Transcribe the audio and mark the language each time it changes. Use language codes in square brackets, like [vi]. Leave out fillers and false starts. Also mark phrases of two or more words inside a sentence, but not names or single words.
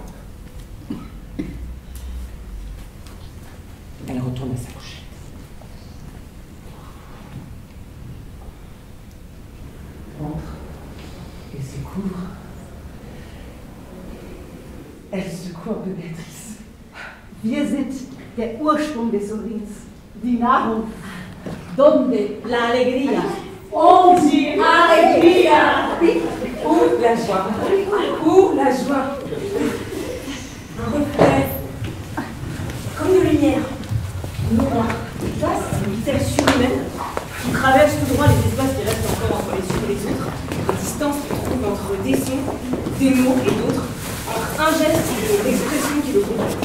[fr] Elle retourne à sa couchette. Entre et se couvre. Elle secoue un peu Béatrice. [de] Wir sind der Ursprung des Urins, die Nahrung. [es] Donde la alegría? [pt] Onde a alegria? [fr] Où la joie? Où la joie? Un reflet, comme une lumière, noire, vaste, une vitesse surhumaine, qui traverse tout droit les espaces qui restent encore entre les uns et les autres, la distance qui se trouve entre des sons, des mots et d'autres, entre un geste et l'expression qui le conduit.